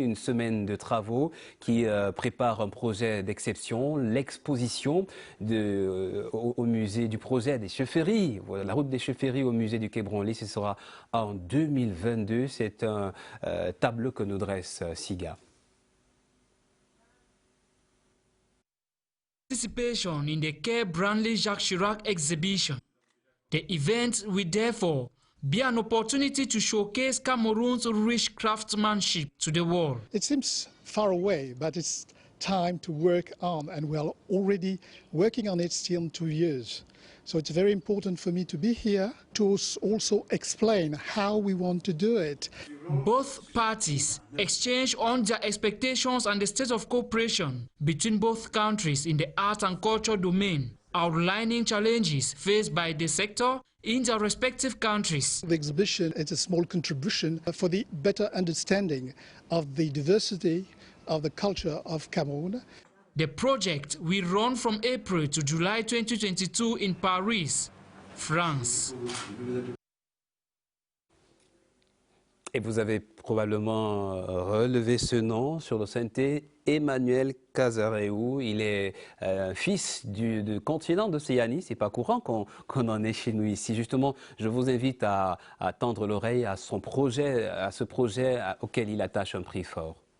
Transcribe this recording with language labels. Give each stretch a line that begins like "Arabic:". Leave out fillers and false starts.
French: Une semaine de travaux qui prépare un projet d'exception, l'exposition au musée du projet des chefferies. Voilà, la route des chefferies au musée du Quai Branly, ce sera en 2022. C'est un tableau que nous dresse Siga.
English: Participation in the Quai Branly Jacques Chirac exhibition. The event will therefore be an opportunity to showcase Cameroon's rich craftsmanship to the world. It seems far away, but it's time to work on, and we're already working on it still 2 years. So it's very important for me to be here to also explain how we want to do it. Both parties exchange on their expectations and the state of cooperation between both countries in the art and culture domain, outlining challenges faced by the sector in their respective countries. The exhibition is a small contribution for the better understanding of the diversity of the culture of Cameroon. The project will run from April to July 2022 in Paris, France.
French: Et vous avez probablement relevé ce nom sur le synthé, Emmanuel Cazaréou. Il est fils du continent de Seyani. C'est pas courant qu'on en ait chez nous ici. Justement, je vous invite à tendre l'oreille à ce projet auquel il attache un prix fort.